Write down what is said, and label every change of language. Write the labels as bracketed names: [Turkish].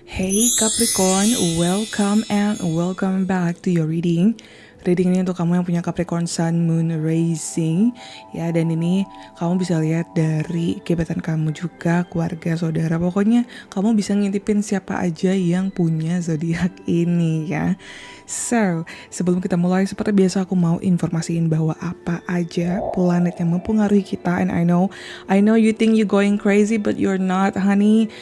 [English] Hey Capricorn, welcome and welcome back to your reading. [Indonesian] Reading ini untuk kamu yang punya Capricorn Sun, Moon, Rising. Ya, dan ini kamu bisa lihat dari gebetan kamu juga, keluarga, saudara. Pokoknya kamu bisa ngintipin siapa aja yang punya zodiak ini ya. So, sebelum kita mulai, seperti biasa aku mau informasiin bahwa apa aja planet yang mempengaruhi kita. [English] And I know you think you going crazy, but you're not, honey.